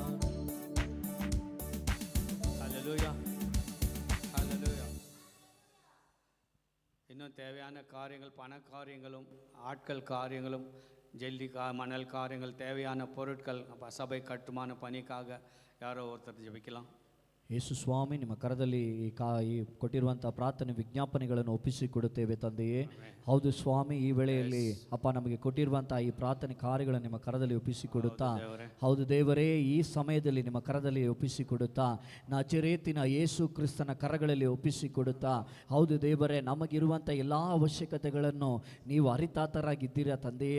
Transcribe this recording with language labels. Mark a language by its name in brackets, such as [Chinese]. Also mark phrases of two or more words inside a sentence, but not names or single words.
[Tamil] ஹல்லேலூயா, ஹல்லேலூயா. இன்னும் தேவையான காரியங்கள், பண காரியங்களும், ஆட்கள் காரியங்களும், மணல் காரியங்கள், தேவையான பொருட்கள், அப்போ சபை கட்டுமான பணிக்காக யாரோ ஒருத்தர் ஜெபிக்கலாம். [Kannada] ಯೇಸು ಸ್ವಾಮಿ, ನಿಮ್ಮ ಕರದಲ್ಲಿ ಈ ಕೊಟ್ಟಿರುವಂಥ ಪ್ರಾರ್ಥನೆ ವಿಜ್ಞಾಪನೆಗಳನ್ನು ಒಪ್ಪಿಸಿಕೊಡುತ್ತೇವೆ ತಂದೆಯೇ. ಹೌದು ಸ್ವಾಮಿ, ಈ ವೇಳೆಯಲ್ಲಿ ಅಪ್ಪ ನಮಗೆ ಕೊಟ್ಟಿರುವಂಥ ಈ ಪ್ರಾರ್ಥನೆ ಕಾರ್ಯಗಳನ್ನು ನಿಮ್ಮ ಕರದಲ್ಲಿ ಒಪ್ಪಿಸಿಕೊಡುತ್ತಾ, ಹೌದು ದೇವರೇ, ಈ ಸಮಯದಲ್ಲಿ ನಿಮ್ಮ ಕರದಲ್ಲಿ ಒಪ್ಪಿಸಿಕೊಡುತ್ತಾ, ನಜರೇತಿನ ಯೇಸು ಕ್ರಿಸ್ತನ ಕರಗಳಲ್ಲಿ ಒಪ್ಪಿಸಿಕೊಡುತ್ತಾ, ಹೌದು ದೇವರೇ, ನಮಗಿರುವಂಥ ಎಲ್ಲ ಅವಶ್ಯಕತೆಗಳನ್ನು ನೀವು ಅರಿತಾತರಾಗಿದ್ದೀರಾ ತಂದೆಯೇ.